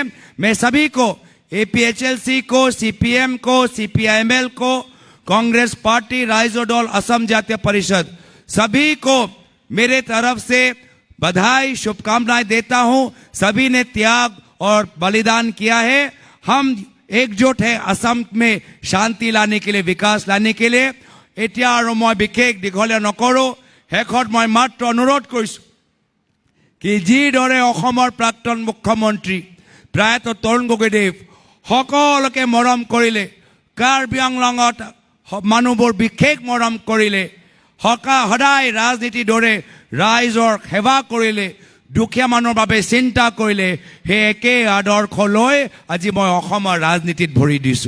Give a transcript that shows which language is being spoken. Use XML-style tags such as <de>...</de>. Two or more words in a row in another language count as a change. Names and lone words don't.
<hi>मैं सभी को, APHLC को, CPM को, CPIML को, कांग्रेस पार्टी, राइजोडोल, असम जातीय परिषद, सभी को मेरे तरफ से बधाई, शुभकामनाएं देता हूं। सभी ने त्याग और बलिदान किया है। हम एकजुट है असम में शांति लाने के लिए, विकास लाने के लिए।</hi> <as>এতিয়া আৰু মই বিশেষ দীঘলীয়া নকৰোঁ। শেষত মই মাত্ৰ অনুৰোধ কৰিছোঁ কি যিদৰে অসমৰ প্ৰাক্তন মুখ্যমন্ত্ৰী প্ৰয়াত তৰুণ গগৈদেৱ সকলোকে মৰম কৰিলে, কাৰ্বি আংলঙত মানুহবোৰ বিশেষ মৰম কৰিলে, সদায় ৰাজনীতিৰ দৰে ৰাইজৰ সেৱা কৰিলে, দুখীয়া মানুহৰ বাবে চিন্তা কৰিলে, সেই একে আদৰ্শ লৈ আজি মই অসমৰ ৰাজনীতিত ভৰি দিছোঁ।</as>